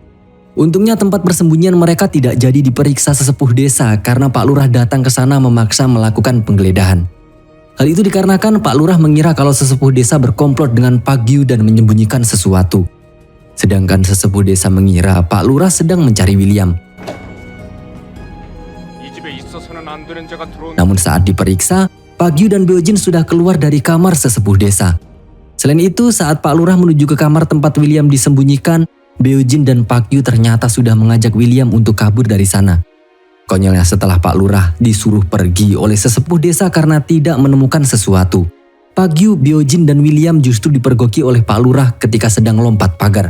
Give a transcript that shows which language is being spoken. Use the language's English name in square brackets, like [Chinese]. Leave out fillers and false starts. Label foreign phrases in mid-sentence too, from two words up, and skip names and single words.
[Indonesian] Untungnya tempat persembunyian mereka tidak jadi diperiksa sesepuh desa karena Pak Lurah datang ke sana memaksa melakukan penggeledahan. Hal itu dikarenakan Pak Lurah mengira kalau sesepuh desa berkomplot dengan Pagyu dan menyembunyikan sesuatu. Sedangkan sesepuh desa mengira Pak Lurah sedang mencari William. [Korean] 이 집에 있어서는 안 되는 자가 들어온. [Indonesian] Namun saat diperiksa, Pagyu dan Byojin sudah keluar dari kamar sesepuh desa. Selain itu, saat Pak Lurah menuju ke kamar tempat William disembunyikan, Byojin dan Pagyu ternyata sudah mengajak William untuk kabur dari sana. Konyolnya setelah Pak Lurah disuruh pergi oleh sesepuh desa karena tidak menemukan sesuatu, Pagyu, Byojin dan William justru dipergoki oleh Pak Lurah ketika sedang lompat pagar.